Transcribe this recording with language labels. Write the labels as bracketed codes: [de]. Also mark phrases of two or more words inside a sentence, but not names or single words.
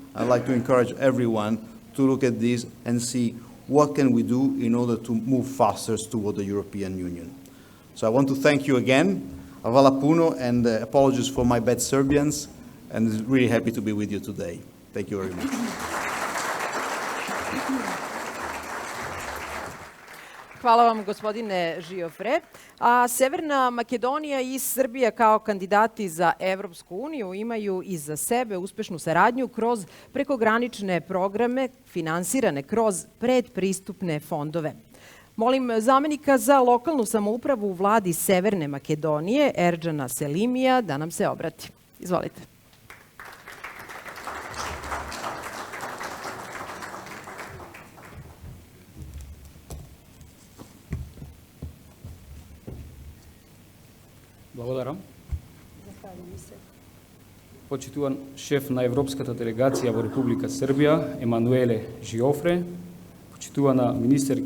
[en] I'd like to encourage everyone to look at this and see what can we do in order to move faster toward the European Union. So I want to thank you again, [sr] Hvala puno, [en] and apologies for my bad Serbians, and really happy to be with you today. Thank you very much. [sr] Hvala vam, gospodine Žiofre. A Severna Makedonija i Srbija kao kandidati za Evropsku uniju imaju iza sebe uspešnu saradnju kroz prekogranične programe finansirane kroz predpristupne fondove. Molim zamenika za lokalnu samoupravu u vladi Severne Makedonije, Erdžana Selimija, da nam se obrati. Izvolite. [mk] Благодарам. Почитуван шеф на Европската делегација во Република Србија, Емануеле Žiofre, почитувана министерке